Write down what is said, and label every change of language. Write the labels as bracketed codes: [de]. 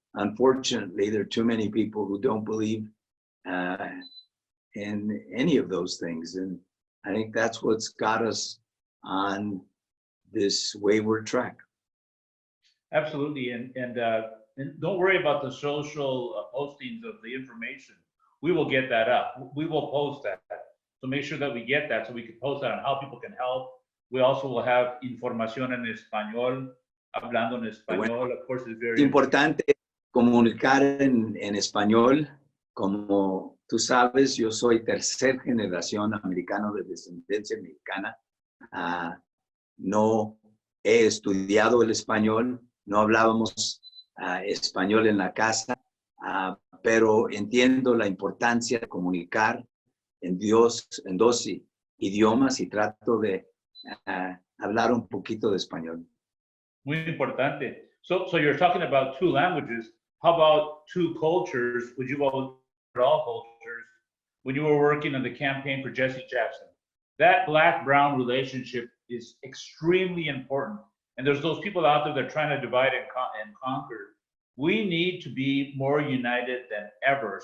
[en] Unfortunately, there are too many people who don't believe in any of those things, and I think that's what's got us on this wayward track. Absolutely, and don't worry about the social postings of the information. We will get that up. We will post that. So make sure that we get that so we can post that on how people can help. We also will have [es] información en español, hablando en español. [en] Of course, it's very [es] importante comunicar en español. Como tú sabes, yo soy tercera generación americano de descendencia mexicana. No he estudiado el español, no hablábamos español en la casa, pero entiendo la importancia de comunicar en dos idiomas y trato de hablar un poquito de español. Muy importante. [en] So you're talking about two languages. How about two cultures? Would you all cultures when you were working on the campaign for Jesse Jackson? That black-brown relationship is extremely important. And there's those people out there that are trying to divide and conquer. We need to be more united than ever.